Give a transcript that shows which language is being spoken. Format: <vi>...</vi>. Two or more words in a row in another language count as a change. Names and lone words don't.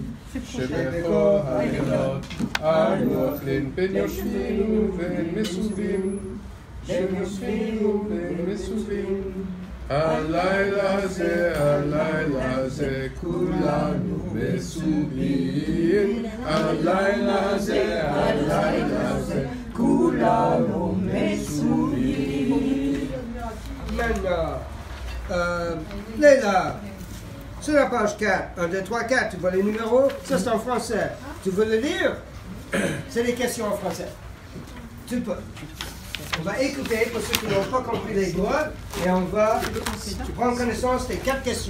<he>שבכוח הלילות אנו אוכלים בין יושבים ובין מסובים שיושבים ומסובים הלילה הזה כולנו מסובים הלילה הזה כולנו מסובים</he> <fr>Maintenant, Léla, sur la page 4, 1, 2, 3, 4, tu vois les numéros, ça c'est en français. Tu veux le lire? C'est les questions en français. Tu peux. On va écouter pour ceux qui n'ont pas compris les droits et on va prendre connaissance des 4 questions.</fr>